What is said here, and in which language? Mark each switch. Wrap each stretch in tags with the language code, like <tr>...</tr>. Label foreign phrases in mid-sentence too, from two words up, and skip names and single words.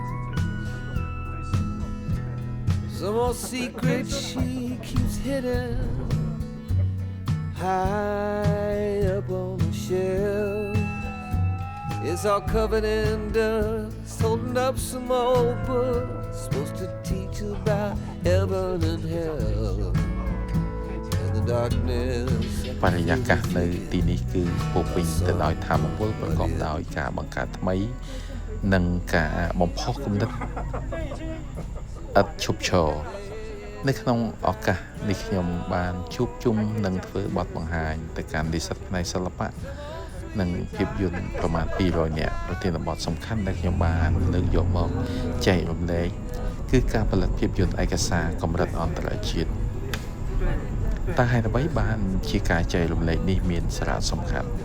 <en>Some old secret she keeps hidden high up on the shelf. It's all covered in dust, holding up some old book supposed to teach about heaven and hell. In the darkness, I</en> <km>បរិយាកាសនៅទីនេះគឺពោពេញទៅដោយធម៌ពលប្រកបដោយការបង្កើតថ្មីនិងការបំ ផុសគំនិតឥតឈប់ឈរនៅក្នុងឱកាសនេះខ្ញុំបានជួបជុំនិងធ្វើបទបង្ហាញទៅកាន់និស្សិតផ្នែកសិល្បៈនិងភាពយន្តប្រមាណ200នាក់ប្រធានបទសំខាន់ដែលខ្ញុំបានលើកយកមកចែករំលែកគឺការផលិតភាពយន្តឯកសារកម្រិតអន្តរជាតិតើហេតុអ្វីបានជាការចែករំលែកនេះមានសារៈសំខាន់</km>